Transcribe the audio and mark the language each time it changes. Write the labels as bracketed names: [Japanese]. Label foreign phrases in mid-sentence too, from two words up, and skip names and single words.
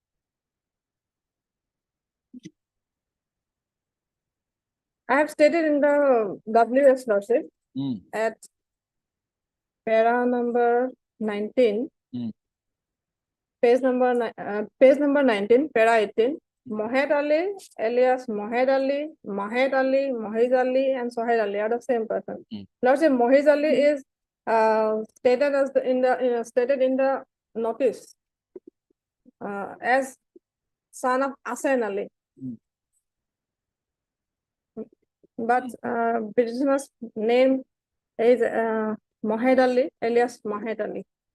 [English] I have stated in the WS, Lordship, Hmm. at para number 19, Hmm. page number 19, para 18, Mohed Ali, alias Mohed Ali, Mohiz Ali, and Sohaid Ali are the same person. Hmm. Lordship, Mohiz Ali is stated as stated in the notice as son of Hassan Ali. Hmm. But petitioner's name is Mohed Ali, alias Mohed Ali.